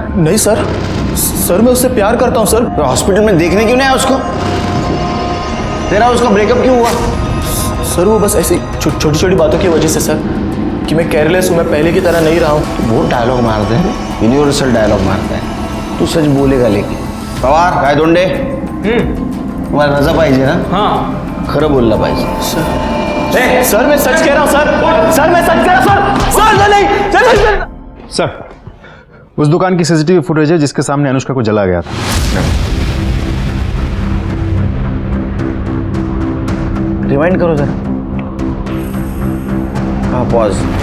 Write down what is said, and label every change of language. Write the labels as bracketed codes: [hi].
[hi] नहीं सर, मैं उससे प्यार करता हूँ सर। तो हॉस्पिटल में देखने क्यों नहीं आया उसको? तेरा उसका ब्रेकअप क्यों हुआ? सर वो बस ऐसी छोटी छोटी बातों की वजह से सर, कि मैं केयरलेस हूँ, मैं पहले की तरह नहीं रहा हूँ। बहुत डायलॉग मारते हैं, यूनिवर्सल डायलॉग मारता है। तू सच बोलेगा लेकिन। [mr] पवार काय दोंडे, तुम्हाला रजा पाहिजे ना? [hi] हाँ [mr] खरं बोलला पाहिजे। [hi] सर मैं सच कह रहा हूँ सर, मैं सच कह रहा हूँ सर, नहीं। सर, उस दुकान की सीसीटीवी फुटेज है जिसके सामने अनुष्का को जला गया था। रिवाइंड करो जरा। हाँ, पॉज।